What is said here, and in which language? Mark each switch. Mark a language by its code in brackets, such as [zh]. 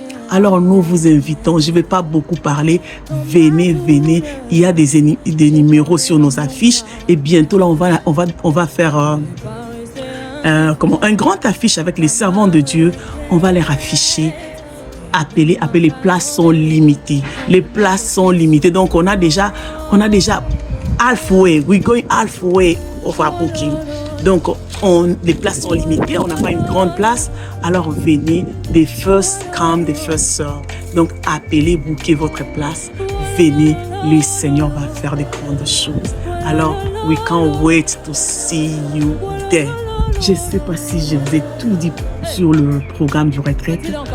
[fr] Alors nous vous invitons, je ne vais pas beaucoup parler, venez, venez, il y a des numéros sur nos affiches et bientôt là on va faire un grand affiche avec les servants de Dieu, on va les afficher. Appelez, les places sont limitées. Les places sont limitées. Donc, on a déjà halfway. [en] We're going halfway of our booking. [fr] Donc, les places sont limitées. On n'a pas une grande place. Alors, venez. [en] The first come, the first serve. [fr] Donc, appelez, bouquez votre place. Venez. Le Seigneur va faire de grandes choses. [en] Alors, we can't wait to see you there. [fr] Je ne sais pas si je vous ai tout dit sur le programme du retraite.